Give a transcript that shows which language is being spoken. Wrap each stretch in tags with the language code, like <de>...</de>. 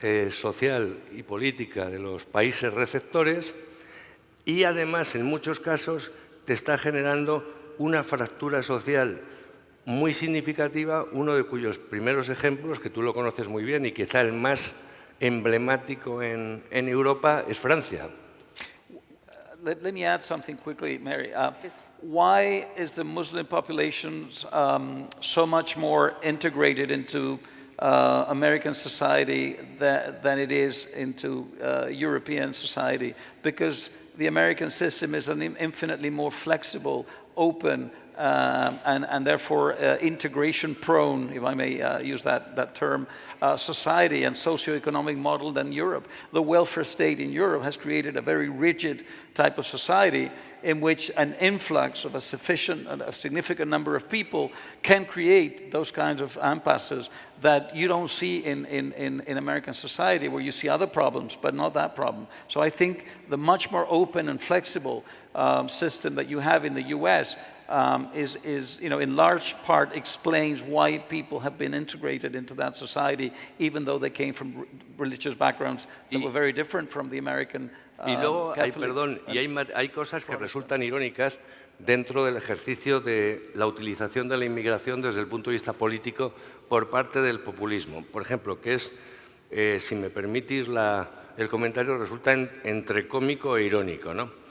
<es>social y política de los países receptores y además en muchos casos te está generando una fractura social muy significativa, uno de cuyos primeros ejemplos, que tú lo conoces muy bien y quizá el más emblemático en Europa, es Francia.</es> <en>Let me add something quickly, Mary. Yes. Why is the Muslim population so much more integrated into American society than it is into European society? Because the American system is an infinitely more flexible, open, and therefore integration prone, if I may use that term, society and socioeconomic model than Europe. The welfare state in Europe has created a very rigid type of society in which an influx of a significant number of people can create those kinds of impasses that you don't see in American society, where you see other problems, but not that problem. So I think the much more open and flexible system that you have in the US is in large part explains why people have been integrated into that society, even though they came from religious backgrounds that were very different from the American</en> <es>Y luego</es> <en>Catholic.</en> <es>hay cosas que resultan irónicas dentro del ejercicio de la utilización de la inmigración desde el punto de vista político por parte del populismo. Por ejemplo, que es, si me permitís el comentario, resulta entre cómico e irónico, ¿no?</es>